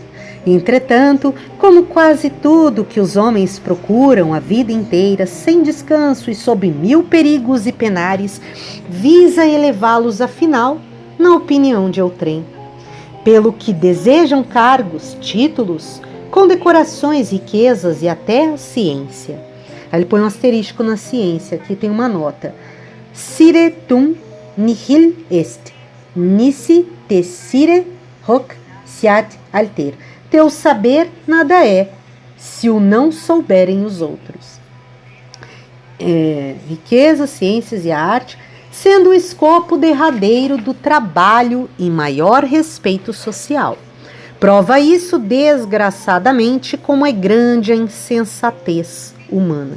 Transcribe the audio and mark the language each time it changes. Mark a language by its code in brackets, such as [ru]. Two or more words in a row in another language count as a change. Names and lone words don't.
[pt] Entretanto, como quase tudo que os homens procuram a vida inteira, sem descanso e sob 1000 perigos e penares, visa elevá-los afinal na opinião de outrem. Pelo que desejam cargos, títulos, condecorações, riquezas e até a ciência. Aí ele põe um asterisco na ciência, aqui tem uma nota. [la] Sire tum nihil est, nisi te sire hoc siat alter. [pt] Teu saber nada é, se o não souberem os outros. Riqueza, ciências e arte, sendo o escopo derradeiro do trabalho e maior respeito social. Prova isso, desgraçadamente, como é grande a insensatez humana.